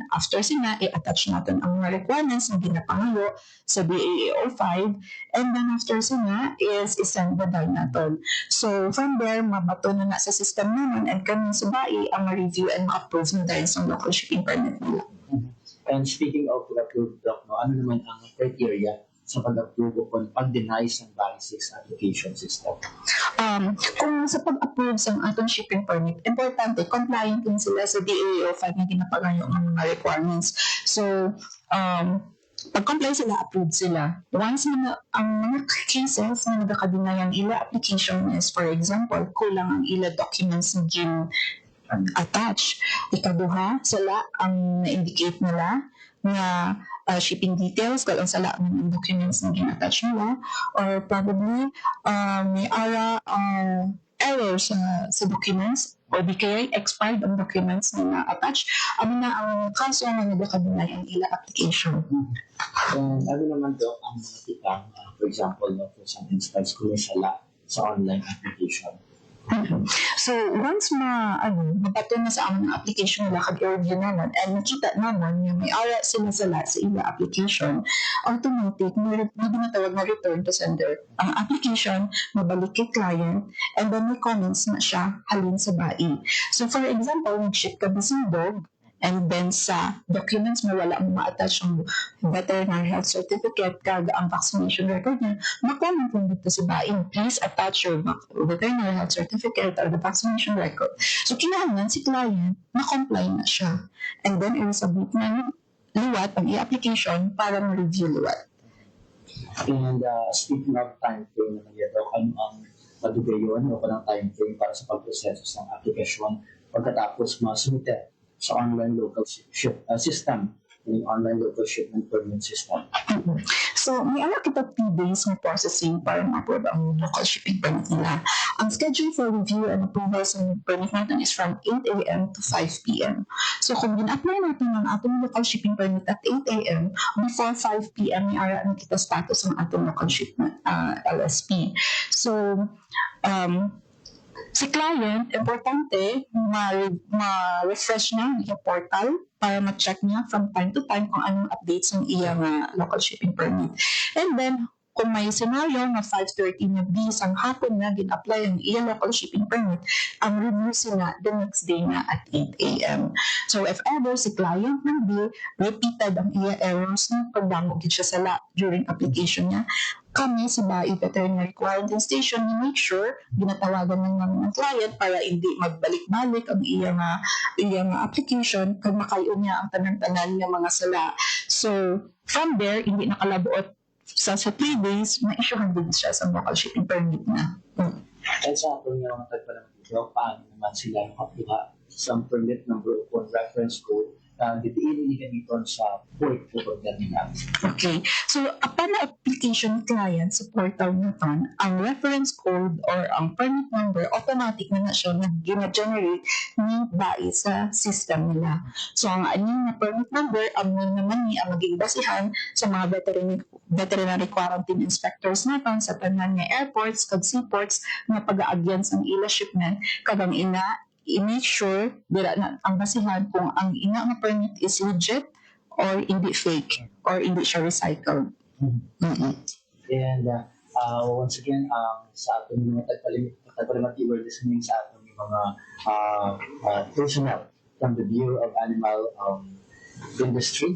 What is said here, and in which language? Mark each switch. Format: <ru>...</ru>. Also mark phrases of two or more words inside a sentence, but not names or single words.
<hil>After sina, i-attach natin ang mga requirements na ginapangayo sa BAA 05,</hil> <en>and then</en> <hil>after sina is isend the dal natin.</hil> <en>So from there,</en> <hil>mabato na sa system naman and kami sa BAI ang ma-review and ma-approve na dahil sa</hil> <en>local shipping permit</en> <hil>nila.</hil> <en>And speaking of approved,</en> <hil>Doc, ano naman ang criteria sa pag-approve o pag-deny sa BAI 6</hil> <en>application system?</en> <hil>Kung sa pag-approve sa atong</hil> <en>shipping permit,</en> <hil>importante, compliant din sila sa DAO 5 na ginapangayo ng mga requirements. So, pag-comply sila, approved sila. Once na ang mga cases na nagkakadinay ang ila application is,</hil> <en>for example,</en> <hil>kulang ang ila documents na attach. Ikaduha, sila ang na-indicate nila na</hil> <en>shipping details,</en> <hil>kung ang sala ng documents na gina-attach nila, or probably may error sa documents, o di kaya expired ang documents na na-attach, na ang kaso na nagkakadinay ang ila application. And ano naman, Doc, ang mga tikang,</hil> <en>for example, for some instance,</en> <hil>kung may sala sa online application? So, once mabato na sa aming application nila, kag-review naman, and nakita naman na may ara sila sa ila application, automatic, may ginatawag na</hil> <en>return to sender.</en> <hil>Ang application, mabalik kay client,</hil> <en>and then</en> <hil>may comments na siya halin sa BAI. So,</hil> <en>for example,</en> <hil>nag-ship ka bising dog,</hil> <en>and then</en> <hil>sa documents mo wala mo ma-attach ang</hil> <en>veterinary health certificate</en> <hil>kag ang</hil> <en>vaccination record</en> <hil>niya, mag-comment lang dito sa BAI,</hil> <en>please attach your veterinary health certificate or the vaccination record.</en> <hil>So kinahanglan si client na-comply na siya,</hil> <en>and then</en> <hil>i-submit na liwat ang i-application para ma-review liwat.</hil> <en>And speaking of time frame</en> <hil>naman yan, Doc, ano ang madugayon o pa ng</hil> <en>time frame</en> <hil>para sa pag-proseso ng application pagkatapos ma-submit sa</hil> <en>online local system,</en> <hil>yung</hil> <en>online local shipment permit system?</en> <hil>So, may kita 3 days ng processing para ma-approve ang</hil> <en>local shipping permit</en> <hil>nila. Ang schedule</hil> <en>for review and approval</en> <hil>sa permit natin is</hil> <en>from 8 a.m. to 5 p.m.</en> <hil>So, kung gina-apply natin ang atong</hil> <en>local shipping permit at 8 a.m., before 5 p.m.,</en> <hil>may ara na kita status ng atong</hil> <en>local shipment LSP.</en> <hil>So, si client, importante, ma-refresh na yung portal para ma-check niya</hil> <en>from time to time</en> <hil>kung anong updates ng iyang</hil> <en>local shipping permit. And then,</en> <hil>kung may senaryo nga 5:30 na bis ang hapon na gin-apply ang iya</hil> <en>local shipping permit,</en> <hil>ang review sila</hil> <en>the next day</en> <hil>na at 8 a.m. So if ever si client ng bill, repeated ang iya errors na pagdamo gid siya sala during application niya, kami sa BAI Veterinary Quarantine Station ni</hil> <en>make sure</en> <hil>ginatawagan ng namin ng client para hindi magbalik-balik ang iya nga application kag makayo niya ang tanan-tanan nga mga sala. So from there hindi nakalabuot sa 3 days, ma-issuehan din siya sa</hil> <en>local shipping permit</en> <hil>na. At sa atin nga mga tagpalang paano naman sila makakuha sa</hil> <en>permit number</en> <hil>o reference code na ditiin gamiton sa port o terminal. Okay. So, upon na application client sa portal na ton, ang</hil> <en>reference code</en> <hil>or ang</hil> <en>permit number,</en> <hil>automatic na siya nag-generate ni BAI sa system nila. So, ang aning na</hil> <en>permit number,</en> <hil>ang naman ni ang maging basihan sa mga</hil> <en>veterinary quarantine inspectors</en> <hil>natin sa tanan nga airports kag seaports na pag-aagyan sa ila shipment kadang ina i-</hil> <en>make sure</en> <hil>dira na ang basihan kung ang ina nga permit is legit or hindi fake or hindi siya recycled. And once again, sa ating mga tagpalimati,</hil> <en>we're listening sa ating mga personnel from the Bureau of Animal Industry.</en>